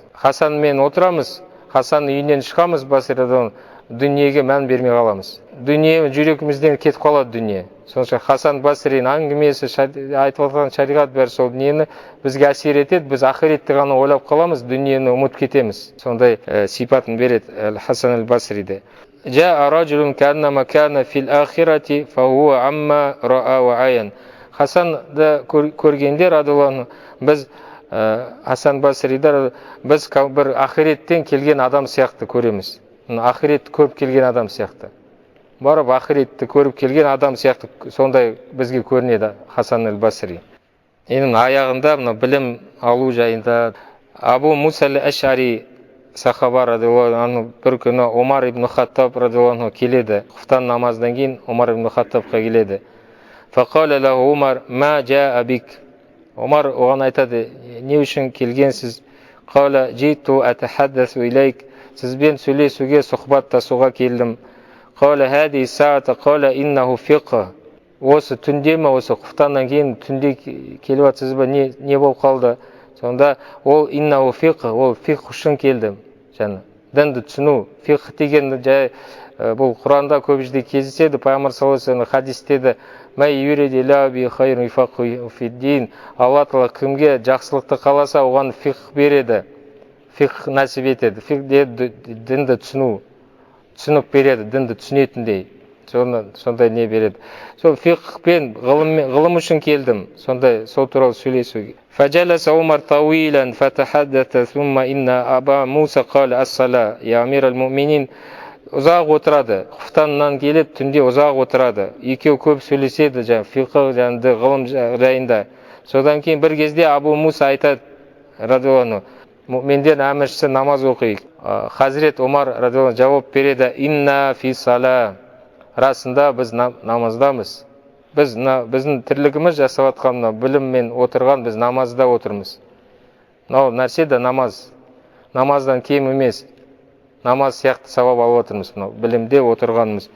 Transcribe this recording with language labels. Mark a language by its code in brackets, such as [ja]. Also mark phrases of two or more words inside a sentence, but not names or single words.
[kk] Хасанмен отырамыз, Хасан үйінен шығамыз, Басридан дүниеге мән бермей қаламыз. Дүние жүрегімізден кетіп қалады дүние. Сонша Хасан Басридің әңгімесі, айтып отқан шариғат бәрі сол дүниені бізге әсер етеді, біз ақиретті ғана ойлап қаламыз, дүниені ұмытып кетеміз. Сондай сипатын береді Хасан аль-Басриде. [ar] جاء رجل كأنما كان في الآخرة فهو أما رأى وعيان. [kk] Хасанды көргенде радиаллаху біз Хасан Басриді біз бір ақиреттен келген адам сияқты көреміз. Ақиретті көріп келген адам сияқты. Барып ақиретті көріп келген адам сияқты сондай бізге көрінеді Хасан аль-Басри. Енді аяғында білім алу жайында Абу Муса аль-Ашари сахаба [ar] رضي الله عنه [kk] бір күні Омар ибн Хаттаб [ar] رضي الله عنه [kk] келеді. Құфтан намаздан кейін Омар ибн Хаттабқа келеді. [ar] فقال له عمر ما جاء بك. [kk] Омар оған айтады, не үшін келгенсіз? [ar] قال جئت أتحدث إليك. [kk] Сізбен сөйлесуге, сұхбаттасуға келдім. [ar] قال هذه الساعة قال إنه فقه. [kk] Осы түнде ме, осы құфтаннан кейін түнде келіп жатсыз ба, не болып қалды? Сонда ол [ar] إنه فقه, [kk] ол фиқх үшін келдім. Жаңа дінді түсіну. Фиқх деген жай бұл Құранда көп жерде кездеседі. Пайғамбар [ar] صلى الله عليه وسلم [kk] хадистеді. Алла Тағала кімге жақсылықты қаласа, оған фиқх береді. Фиқх нәсіп етеді. Фиқх деді дінді түсіну. Түсініп береді, дінді түсінетіндей. Сондай не береді. Сол фиқхпен, ғылым үшін келдім. Сондай, сол туралы сөйлесуге. [ar] فجلس عمر طويلا فتحدث ثم إن أبا موسى قال الصلاة يا أمير المؤمنين. [kk] Ұзақ отырады. Құфтаннан келіп, түнде ұзақ отырады. Екеу көп сөйлеседі, фиқх жанды ғылым жайында. Содан кейін бір кезде Абу Муса айтады, радиаллаху, мұъминдер әміршісі намаз оқиық. Хазірет Омар радиаллаху жауап береді, [ar] إنا في صلاة. [kk] Расында біз намаздамыз. Біздің тірлігіміз жасап атқан біліммен отырған, біз намазда отырмыз. Нәрсе де намаз. Намаздан кем емес. Намаз сияқты сауап алып отырмыз, білімде отырғанымыз.